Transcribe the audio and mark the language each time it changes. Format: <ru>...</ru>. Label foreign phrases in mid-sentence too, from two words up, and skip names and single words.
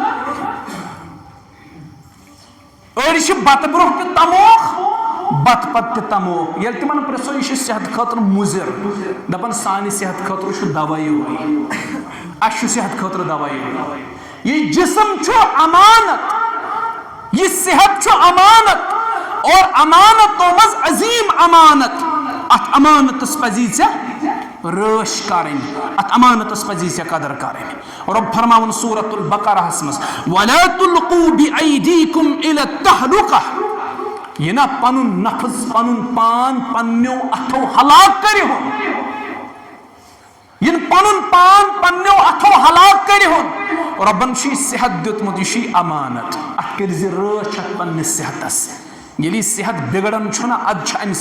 <ks>أڑۍ چھِ بتہٕ برونٛہہ تہِ تموکھ بتہٕ پتہٕ تہِ تموکھ ییٚلہِ تِمن پرژھو یہِ چھُ صحت خٲطرٕ مُضِر دپان سانہِ صحت خٲطرٕ چھُ دوا یِہوے اَسہِ چھُ صحت خٲطرٕ دوا یِہوے یہِ جسم چھُ امانت یہ صحت چھُ امانت اور امانتو منٛز عظیٖم امانت اتھ امانتس پزی ژےٚ رٲچھ کرٕنۍ اتھ امانتس پزی ژےٚ قدر کرٕنۍ رۄب فرماوُن سورۃ البقرہس منٛز</ks> <ar>وَلَا تُلْقُوا بِأَيْدِيكُمْ إِلَى التَّهْلُكَةِ</ar> <ks>یہِ نہ پنُن نفظ پنُن پان پننیو اتھو ہلاک کٔرِہُن یہِ نہٕ پنُن پان پننیو اتھو ہلاک کٔرِہُن رۄبن چھُ یہِ صحت دیُتمُت یہِ چھُ یہِ امانت اتھ کٔرزِ رٲچھ اتھ پننِس صحتس ییٚلہِ یہِ صحت بِگڑان چھُنہ ادٕ چھِ امہِ</ks>